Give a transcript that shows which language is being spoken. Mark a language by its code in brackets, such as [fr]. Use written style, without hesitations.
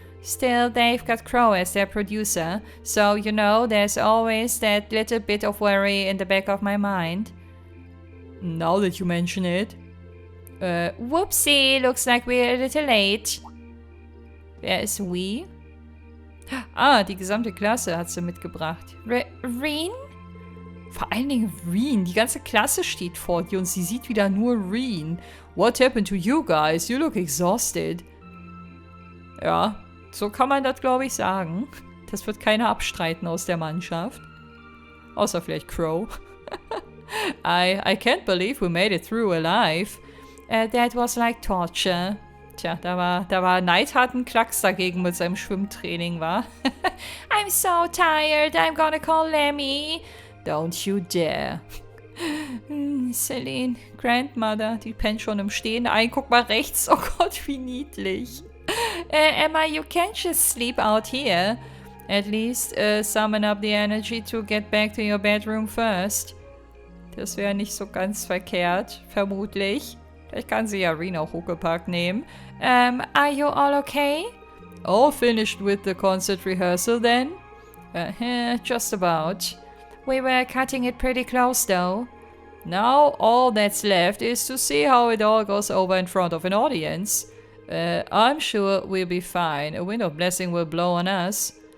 [en] Still, they've got Crow as their producer, so you know, there's always that little bit of worry in the back of my mind. Now that you mention it. Whoopsie, looks like we're a little late. [de] Wer ist [en] we? [de] Ah, die gesamte Klasse hat sie mitgebracht. Reen? Vor allen Dingen Reen. Die ganze Klasse steht vor dir und sie sieht wieder nur Reen. [en] What happened to you guys? You look exhausted. [de] Ja, so kann man das, glaube ich, sagen. Das wird keiner abstreiten aus der Mannschaft. Außer vielleicht Crow. [en] I can't believe we made it through alive. That was like torture. [de] Tja, da war Neidhart ein Klacks dagegen mit seinem Schwimmtraining, wa? [en] I'm so tired, I'm gonna call Lemmy. Don't you dare. Celine. [de] Grandmother, die pennt schon im Stehen ein. Guck mal rechts, oh Gott, wie niedlich. [en] Emma, you can't just sleep out here. At least summon up the energy to get back to your bedroom first. [de] Das wäre nicht so ganz verkehrt, vermutlich. Vielleicht kann sie ja Reen auch Huckepack nehmen. [en] Are you all okay? All finished with the concert rehearsal then? Just about. We were cutting it pretty close though. Now all that's left is to see how it all goes over in front of an audience. I'm sure we'll be fine. A wind of blessing will blow on us.